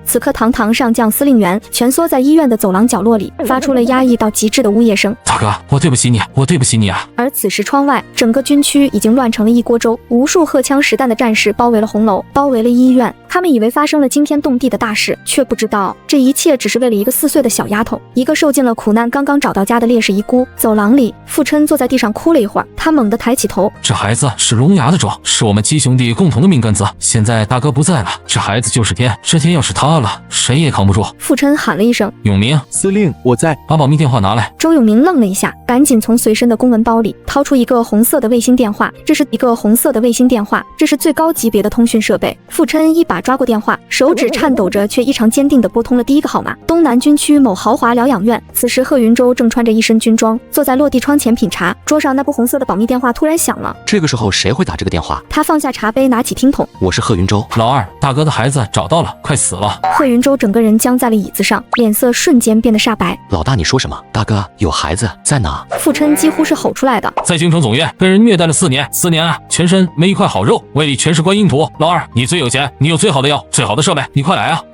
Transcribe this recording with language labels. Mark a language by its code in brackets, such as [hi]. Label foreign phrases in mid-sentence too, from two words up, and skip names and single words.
[zh] 此刻堂堂上将司令員蜷縮在醫院的走廊角落裡，發出了壓抑到極致的嗚咽聲。大哥，我對不起你，我對不起你啊！而此時窗外，整個軍區已經亂成了一鍋粥，無數荷槍實彈的戰士包圍了紅樓，包圍了醫院。他們以為發生了驚天動地的大事，卻不知道這一切只是為了一個4歲的小丫頭，一個受盡了苦難剛剛找到家的烈士遺孤。走廊裡，傅琛坐在地上哭了一會兒，他猛地抬起頭，這孩子是龍牙的種，是我們七兄弟共同的命根子。現在大哥不在了，這孩子就是天，這天要是塌了，誰也扛不住。傅琛喊了一聲：“ 永明，司令，我在。” 把保密電話拿來。周永明愣了一下，趕緊從隨身的公文包裡掏出一個紅色的衛星電話，這是一個紅色的衛星電話，這是最高級別的通訊設備。傅琛一把抓過電話，手指顫抖着卻異常堅定地撥通了第一個號碼：東南軍區某豪華療養院。此時賀雲舟正穿着一身軍裝，坐在落地窗前品茶，桌上那部紅色的保密電話突然響了。這個時候誰會打這個電話？他放下茶杯，拿起聽筒：“ 我是賀雲舟。老二，大哥的孩子找到了，快死了。” 賀雲舟整個人僵在了椅子上，臉色瞬間變得煞白。老大，你說什麼？大哥有孩子在哪？傅琛幾乎是吼出來的。在京城總院被人虐待了4年，4年啊，全身沒一塊好肉，胃裡全是觀音土。老二，你最有錢，你有最好的藥，最好的設備，你快來啊！